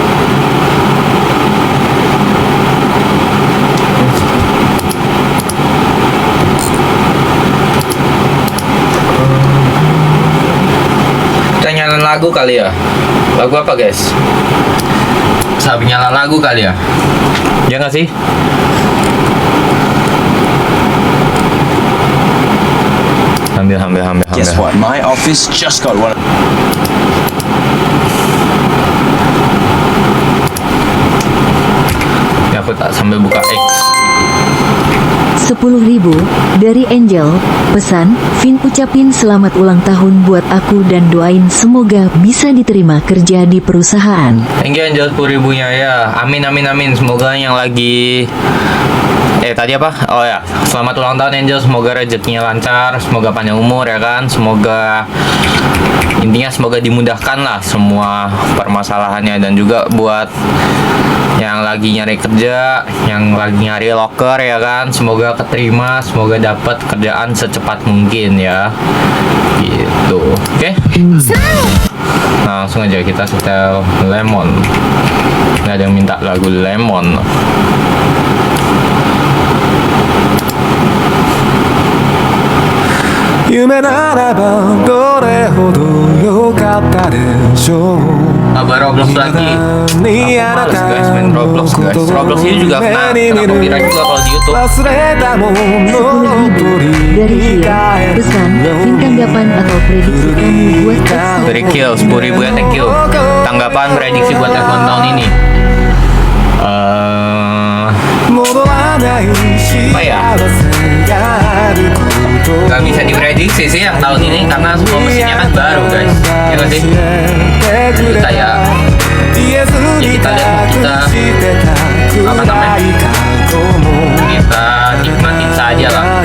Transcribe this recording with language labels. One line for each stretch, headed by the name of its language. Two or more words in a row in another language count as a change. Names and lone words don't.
Indonesian: Kita nyalain lagu kali ya. Lagu apa guys? Sambil nyala lagu kali ya. Ya nggak sih? Ambil.
English: Guess what? My office just got one.
Indonesian: Ya aku tak sambil buka X. 10.000 dari Angel. Pesan, Vin ucapin selamat ulang tahun buat aku dan doain semoga bisa diterima kerja di perusahaan.
English: Thank you
Indonesian: Angel 10.000-nya ya. Amin. Semoga yang lagi tadi apa? Oh ya, selamat ulang tahun Angel. Semoga rezekinya lancar, semoga panjang umur ya kan. Semoga intinya semoga dimudahkan lah semua permasalahannya, dan juga buat yang lagi nyari kerja, yang lagi nyari loker ya kan, semoga keterima, semoga dapat kerjaan secepat mungkin ya. Gitu. Oke. Nah, langsung aja kita setel Lemon. Nggak ada yang minta lagu Lemon.
Japanese: 夢ならばどれほど良かったでしょう
Indonesian: Abah Roblox lagi. Aku males guys main Roblox guys. Roblox ini juga kena copyright juga kalau di YouTube.
Japanese: 忘れたもの
Indonesian: 10.000 dari Hill. Pesan, Vin tanggapan atau prediksi kamu buat X. Dari Kill 10.000 ya,
English: thank you.
Indonesian: Tanggapan prediksi buat F1 tahun ini. Apa ya? Gak bisa diprediksi sih yang tahun ini karena semua mesinnya kan baru guys. Ya gak sih? Jadi kayak ya kita lihat, kita apa namanya, kita nikmatin saja lah.